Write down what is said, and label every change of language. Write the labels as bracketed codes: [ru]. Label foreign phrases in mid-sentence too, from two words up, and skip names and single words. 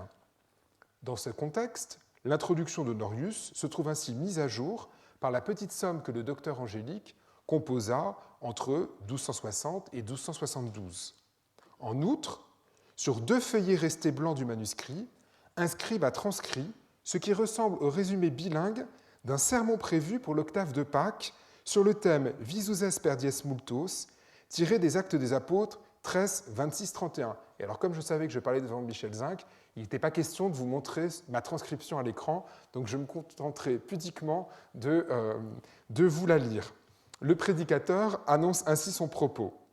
[fr] Dans ce contexte, l'introduction d'Honorius se trouve ainsi mise à jour par la petite somme que le docteur Angélique composa entre 1260 et 1272. En outre, sur 2 feuillets restés blancs du manuscrit, un scribe a transcrit ce qui ressemble au résumé bilingue d'un sermon prévu pour l'octave de Pâques sur le thème [la] Visuses per dies multos, [fr] tiré des Actes des Apôtres 13, 26, 31. Et alors, comme je savais que je parlais devant Michel Zinc, il n'était pas question de vous montrer ma transcription à l'écran, donc je me contenterai pudiquement de vous la lire. Le prédicateur annonce ainsi son propos.